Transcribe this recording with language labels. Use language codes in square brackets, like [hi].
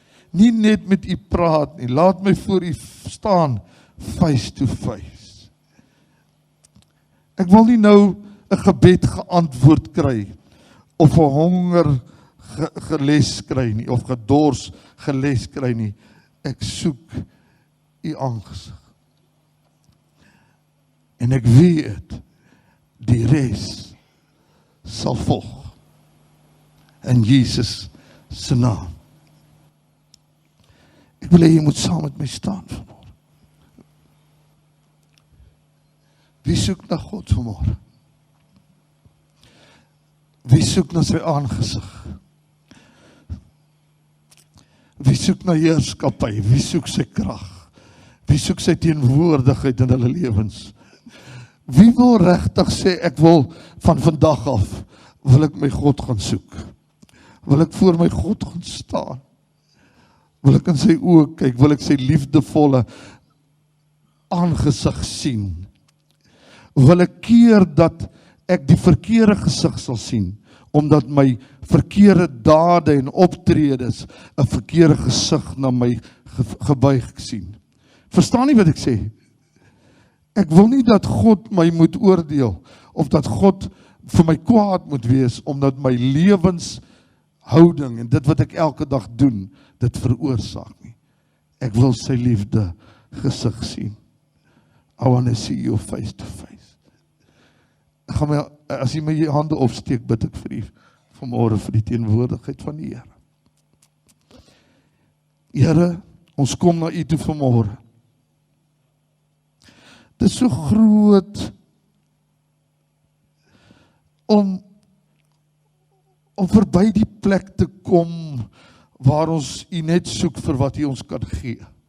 [af] Nie net met u praat nie, laat my voor u staan, [en] face to face. [af] Ek wil nie nou 'n gebed geantwoord kry, of 'n honger geles kry nie, of gedors geles kry nie. Ek soek u aangesig. En ek weet, die res sal volg. In Jesus se naam. Ek wil hê jy moet saam met my staan vanmôre. Wie soek na God vanmôre? Wie soek na sy aangesig? Wie soek na heerskappy? Wie soek sy krag? Wie soek sy teenwoordigheid in hulle lewens? Wie wil regtig sê, ek wil van vandag af, wil ek my God gaan soek? Wil ek voor my God gaan staan? Wil ek in sy oë kyk? Wil ek sy liefdevolle aangesig sien? Wil ek keer dat ek die verkeerde gesig sal sien, omdat my verkeerde dade en optredes 'n verkeerde gesig na my gebuig sien? Verstaan nie wat ek sê? Ek wil nie dat God my moet oordeel, of dat God vir my kwaad moet wees, omdat my lewenshouding en dit wat ek elke dag doen, dit veroorsaak nie. Ek wil sy liefde gesig sien. [en] I want to see you face to face. [af] Ek gaan my, as jy my hande opsteek, bid ek vir u vanmôre vir die teenwoordigheid van die Here. Here, ons kom na u toe vanmôre. Dit is so groot om verby die plek te kom waar ons u net soek vir wat u ons kan gee.